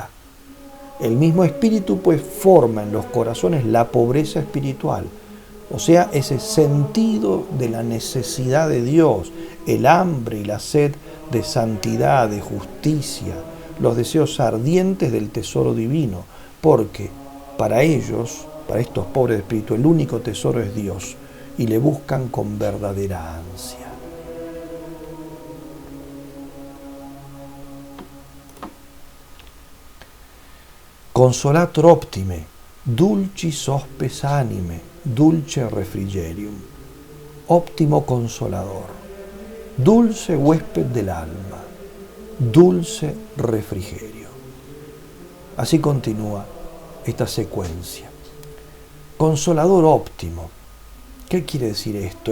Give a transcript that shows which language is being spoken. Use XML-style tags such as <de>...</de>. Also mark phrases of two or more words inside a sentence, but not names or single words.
<es>El mismo Espíritu pues forma en los corazones la pobreza espiritual, o sea, ese sentido de la necesidad de Dios, el hambre y la sed de santidad, de justicia, los deseos ardientes del tesoro divino, porque para ellos, para estos pobres de espíritu, el único tesoro es Dios, y le buscan con verdadera ansia.</es> <la>Consolator optime, dulcis hospes anime, dulce refrigerium.</la> <es>Óptimo consolador, dulce huésped del alma, dulce refrigerio. Así continúa esta secuencia. Consolador óptimo. ¿Qué quiere decir esto?</es>